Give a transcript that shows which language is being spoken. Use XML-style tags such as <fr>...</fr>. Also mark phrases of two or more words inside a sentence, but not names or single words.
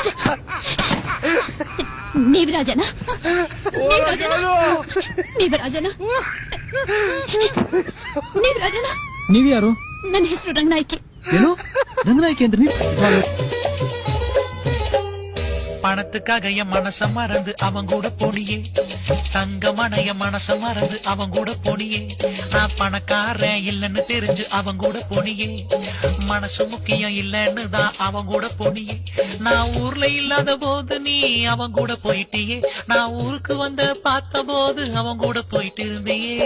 <kn>ನೀವ್ ರಾಜನ ನೀವ್ ರಾಜನ ನೀವ್ ರಾಜನ ನೀವ್ ಯಾರು? ನನ್ನ ಹೆಸರು ರಂಗನಾಯ್ಕಿ. ಏನು ರಂಗನಾಯ್ಕಿ ಅಂದ್ರೆ</kn> <ta>பணத்துக்காக என் மனச மறந்து அவன் கூட போனியே, தங்கமான என் மனச மறந்து அவன் கூட போனியே, நான் பணக்காரன் இல்லன்னு தெரிஞ்சு அவன் கூட போனியே, மனசு முக்கியம் இல்லன்னு தான் அவன் கூட போனியே, நான் ஊர்ல இல்லாத போது நீ அவன் கூட போயிட்டியே, நான் ஊருக்கு வந்த பார்த்த போது அவன் கூட போயிட்டு இருந்தியே.</ta>